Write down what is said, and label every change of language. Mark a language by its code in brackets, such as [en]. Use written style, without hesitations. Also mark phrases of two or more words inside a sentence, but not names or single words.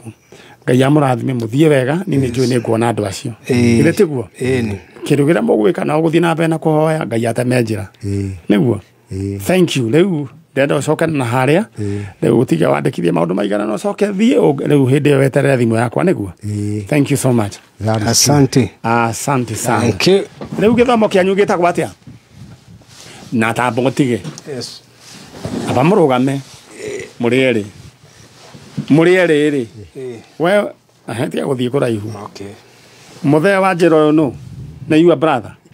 [ki] Ngai amũrathime mũthiĩ wega nĩ njũĩ nĩ nguona andũ acio. Githĩ tiguo? Kĩndũ kĩrĩa mũgwĩka no gũthiĩ na mbere na kũhoya Ngai ateme njĩra. Nĩguo? [en] Thank you. [ki] Rĩu ndenda ũcokane na harĩa rĩu ũtige wandĩkithie maũndũ maigana no ũcoke thiĩ rĩu hĩndĩ ĩyo weterere thimũ yakwa nĩguo? [en] Thank you so much. [sw] Asante. Asante sana. [ki] Rĩu gĩthomo kĩanyu gĩtagwo atĩa? Na tambo mũtige. Aba mũrũgame. Mũrĩ erĩ we ahetia gũthiĩ kũraihu. Mũthee wa njĩra ũyũ nũ? Nĩ [en] your brother?